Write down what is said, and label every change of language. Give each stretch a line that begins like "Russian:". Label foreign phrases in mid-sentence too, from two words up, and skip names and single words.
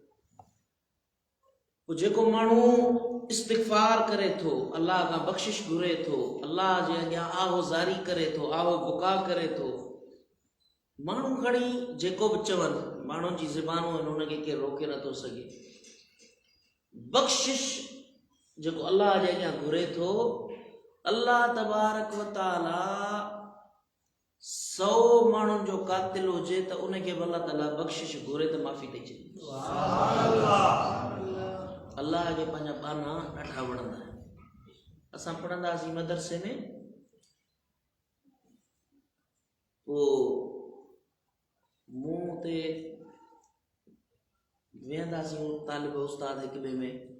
Sindhi: पोइ जेको माण्हू इस्तिग़फ़ार करे थो, अल्लाह खां बख़्शिश घुरे थो, अल्लाह जे अॻियां आहो ज़ारी करे थो, आहो बुका करे थो, माण्हू खणी जेको बि चवनि, माण्हुनि जी ज़बानूं आहिनि, उनखे केरु रोके नथो सघे। बख़्शिश जेको अल्लाह जे अॻियां घुरे थो,
Arabic: الله تبارك وتعالى
Sindhi: 100 माण्हुनि जो कातिल हुजे त उनखे बि अल्लाह ताला बख़्शिश घुरे त माफ़ी ॾेई छॾे। अल्लाह खे पंहिंजा बाना ॾाढा वणंदा आहिनि। असां पढ़ंदासीं मदरसे में, पोइ मुंहुं ते वेहंदासीं तालिब उस्ताद हिक ॿिए में,